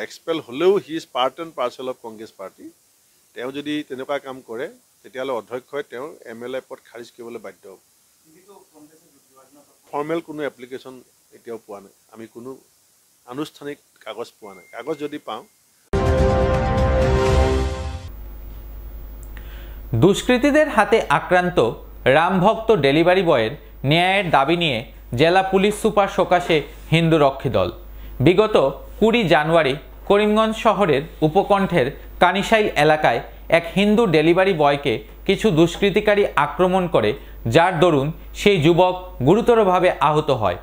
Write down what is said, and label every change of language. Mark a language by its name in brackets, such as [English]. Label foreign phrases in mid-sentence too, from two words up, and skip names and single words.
[Assamese] এক্সপেল হ'লেও [English] he is part and parcel of Congress party. [Assamese] তেওঁ যদি তেনেকুৱা কাম কৰে তেতিয়াহ'লে অধ্যক্ষই তেওঁৰ MLA পদ খাৰিজ কৰিবলৈ বাধ্য হ'ব। ফৰ্মেল কোনো এপ্লিকেশ্যন এতিয়াও পোৱা নাই, আমি কোনো আনুষ্ঠানিক কাগজ পোৱা নাই। কাগজ যদি পাওঁ। [Bangla] দুষ্কৃতীদের হাতে আক্রান্ত রামভক্ত ডেলিভারি বয়ের ন্যায়ের দাবি নিয়ে জেলা পুলিশ সুপার সকাশে হিন্দু রক্ষী দল। বিগত 20 জানুয়ারি করিমগঞ্জ শহরের উপকণ্ঠের কানিশাইল এলাকায় এক হিন্দু ডেলিভারি বয়কে কিছু দুষ্কৃতিকারী আক্রমণ করে, যার দরুন সেই যুবক গুরুতরভাবে আহত হয়।